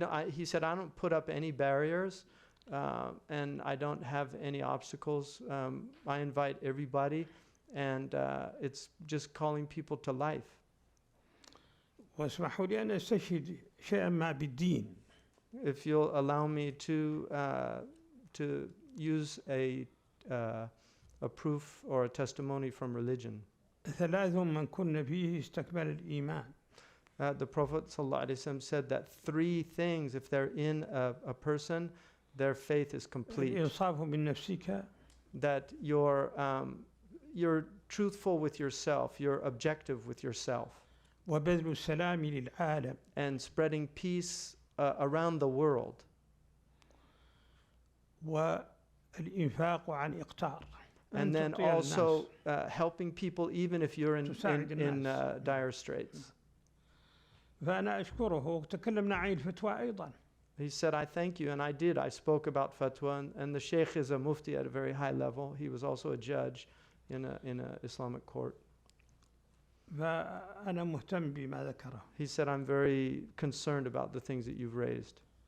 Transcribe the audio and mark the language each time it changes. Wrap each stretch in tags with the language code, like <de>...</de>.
<en>He said, I don't put up any barriers and I don't have any obstacles. I invite everybody and it's just calling people to life.</en> <ar>واسمحوا لي أن أستشهد شيئا ما بالدين.</ar> <en>If you'll allow me to use a proof or a testimony from religion.</en> <ar>ثلاث من كن فيه استكمل الإيمان.</ar> <en>The Prophet ﷺ said that 3 things, if they're in a person, their faith is complete.</en> <ar>الإنصاف من نفسك.</ar> <en>That you're truthful with yourself, you're objective with yourself.</en> <ar>وبذل السلام للعالم.</ar> <en>And spreading peace around the world.</en> <ar>والإنفاق عن إقتار.</ar> <en>And then also helping people even if you're in dire straits.</en> <ar>فأنا أشكره وتكلمنا عن الفتوى أيضا.</ar> <en>He said, I thank you, and I did. I spoke about fatwa, and the Shaykh is a mufti at a very high level. He was also a judge in a Islamic court.</en> <ar>فأنا مهتم بما ذكره.</ar> <en>He said, I'm very concerned about the things that you've raised.</en>